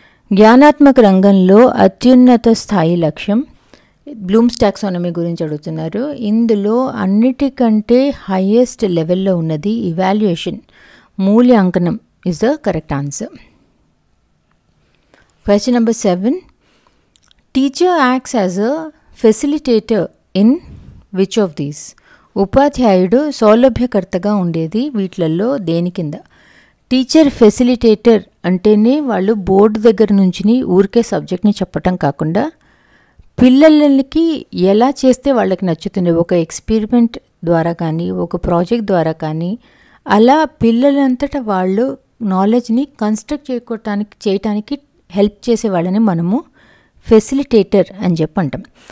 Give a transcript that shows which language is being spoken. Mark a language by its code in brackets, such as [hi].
[te] జ్ఞానాత్మక రంగంలో అత్యున్నత స్థాయి లక్ష్యం. బ్లూమ్స్ టాక్సానమీ గురించి అడుగుతున్నారు. ఇందులో అన్నిటికంటే హైయెస్ట్ లెవెల్లో ఉన్నది ఇవాల్యుయేషన్, మూల్యాంకనం [en] Is the correct answer. Question number 7. Teacher acts as a facilitator in which of these? [te] ఉపాధ్యాయుడు సౌలభ్యకర్తగా ఉండేది వీటిలలో దేని కింద? టీచర్ ఫెసిలిటేటర్ అంటేనే వాళ్ళు బోర్డు దగ్గర నుంచి ఊరికే సబ్జెక్ట్ని చెప్పటం కాకుండా పిల్లలకి ఎలా చేస్తే వాళ్ళకి నచ్చుతుంది, ఒక ఎక్స్పెరిమెంట్ ద్వారా కానీ ఒక ప్రాజెక్ట్ ద్వారా కానీ అలా పిల్లలంతటా వాళ్ళు నాలెడ్జ్ని కన్స్ట్రక్ట్ చేయటానికి హెల్ప్ చేసే వాళ్ళని మనము ఫెసిలిటేటర్ అని చెప్పంటాం.